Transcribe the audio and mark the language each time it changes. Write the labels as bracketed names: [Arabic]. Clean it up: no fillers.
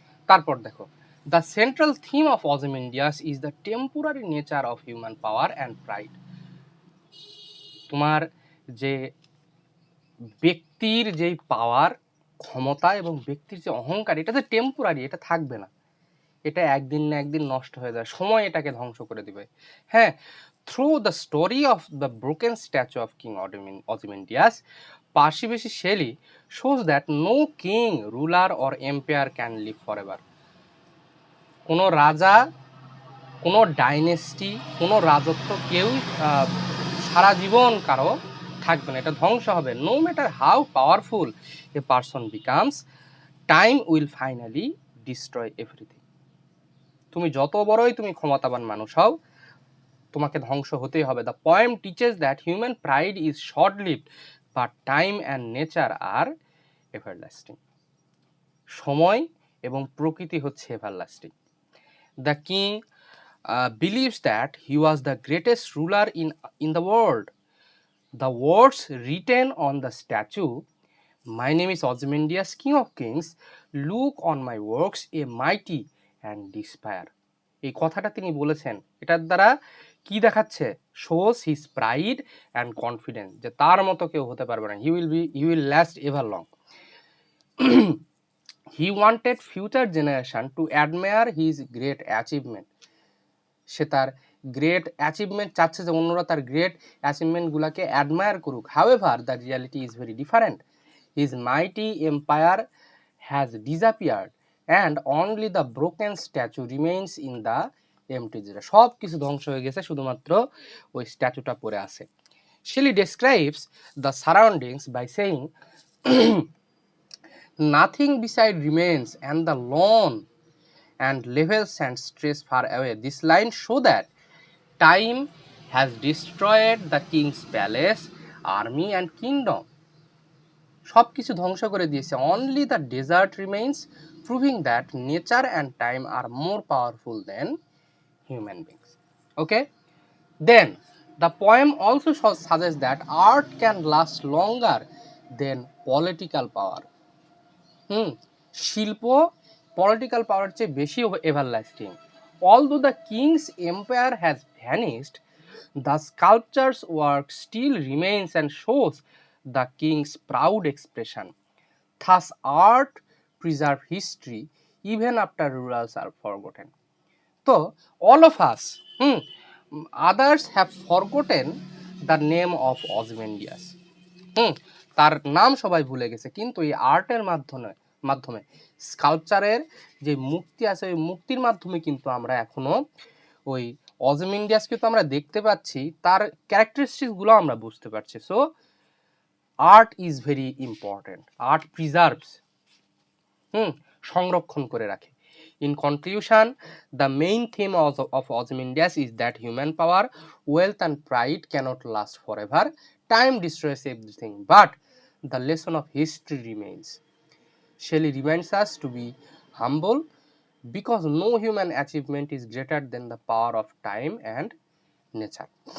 [Bangla] তারপর দেখো, [English] The central theme of Ozymandias is the temporary nature of human power and pride. [Bangla] তোমার যে ব্যক্তির যেই পাওয়ার, ক্ষমতা এবং ব্যক্তির যে অহংকার, এটা যে টেম্পোরারি, এটা থাকবে না, এটা একদিন না একদিন নষ্ট হয়ে যায়, সময় এটাকে ধ্বংস করে দিবে। [English] হ্যাঁ, through the story of the broken statue of king Ozymandias, Percy Bysshe Shelley shows that no king, ruler or empire can live forever. [Bangla] কোনো রাজা, কোনো ডাইনেস্টি, কোনো রাজত্ব কেউ সারা জীবন কারো থাকবে না, এটা ধ্বংস হবে। [English] No matter how powerful a person becomes, time will finally destroy everything. [Bangla] তুমি যত বড়ই তুমি ক্ষমতাবান মানুষ হও, তোমাকে ধ্বংস হতেই হবে। [English] The poem teaches that human pride is short lived, but time and nature are everlasting. [Bangla] সময় এবং প্রকৃতি হচ্ছে everlasting. [English] The king believes that he was the greatest ruler in the world. The words written on the statue, "My name is Ozymandias, King of Kings. Look on my works, a mighty and despair." [Bangla] এই কথাটা তিনি বলেছেন, এটার দ্বারা কি দেখাচ্ছে? [English] shows his pride and confidence, [Bangla] যে তার মতো কেউ হতে পারবে না, [English] he will last ever long. He wanted future generation to admire his great achievement. [Bangla] সে তার গ্রেট অ্যাচিভমেন্ট চাচ্ছে যে অন্যরা তার গ্রেট অ্যাচিভমেন্টগুলোকে অ্যাডমায়ার করুক। [English] However the reality is very different. His mighty empire has disappeared and only the broken statue remains in the empty জায়গা। [Bangla] সব কিছু ধ্বংস হয়ে গেছে, শুধুমাত্র ওই স্ট্যাচুটা পড়ে আছে। [English] Shelley describes the surroundings by saying, "Nothing beside remains, and the lawn and level sand stretches far away." This line show that time has destroyed the king's palace, army and kingdom. [Bangla] সব কিছু ধ্বংস করে দিয়েছে। [English] Only the desert remains, proving that nature and time are more powerful than human beings. Okay? Then the poem also suggests that art can last longer than political power. [Bangla] শিল্প political পাওয়ার চেয়ে বেশি everlasting. [English] Although the king's empire has vanished, the sculpture's work still remains and shows the king's proud expression. Thus, art preserves history even after rulers are forgotten. So, all of us, others have forgotten the name of Ozymandias. [Bangla] তার নাম সবাই ভুলে গেছে, কিন্তু এই আর্টের মাধ্যমে স্কাল্পচারের যে মূর্তি আছে, ওই মূর্তির মাধ্যমে কিন্তু আমরা এখনো ওই অজিমিন্ডিয়াসকে তো আমরা দেখতে পাচ্ছি, তার ক্যারেক্টারিস্টিক্সগুলো আমরা বুঝতে পারছি। [English] so art is very important, art preserves, [Bangla] সংরক্ষণ করে রাখে। [English] In conclusion, the main theme of Ozymandias is that human power, wealth and pride cannot last forever. Time destroys everything, but the lesson of history remains. Shelley reminds us to be humble because no human achievement is greater than the power of time and nature.